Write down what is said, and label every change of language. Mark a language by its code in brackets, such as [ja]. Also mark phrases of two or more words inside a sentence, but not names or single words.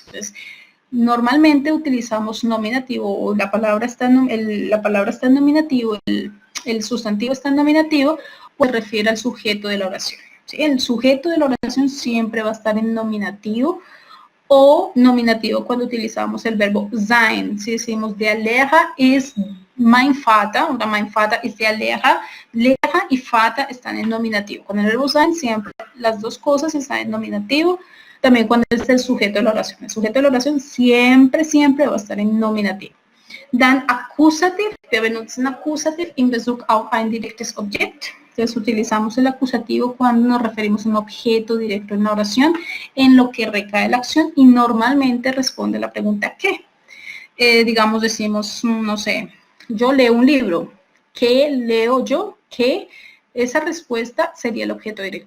[es] Entonces, normalmente utilizamos nominativo, o la palabra está en nominativo, el sustantivo está en nominativo, pues refiere al sujeto de la oración, ¿sí? El sujeto de la oración siempre va a estar en nominativo, o nominativo cuando utilizamos el verbo sein. Si decimos [de] der Lehrer ist mein Vater, [es] oder [de] mein Vater ist der Lehrer, [es] Lehrer y Vater están en nominativo. Con el verbo sein siempre las dos cosas están en nominativo. También cuando es el sujeto de la oración. El sujeto de la oración siempre va a estar en nominativo. [de] Dann Akkusativ, wir benutzen Akkusativ in Bezug auf ein direktes Objekt. [es] Entonces utilizamos el acusativo cuando nos referimos a un objeto directo en la oración en lo que recae la acción y normalmente responde la pregunta ¿qué? Digamos, decimos, no sé, yo leo un libro. ¿Qué leo yo? ¿Qué? Esa respuesta sería el objeto directo.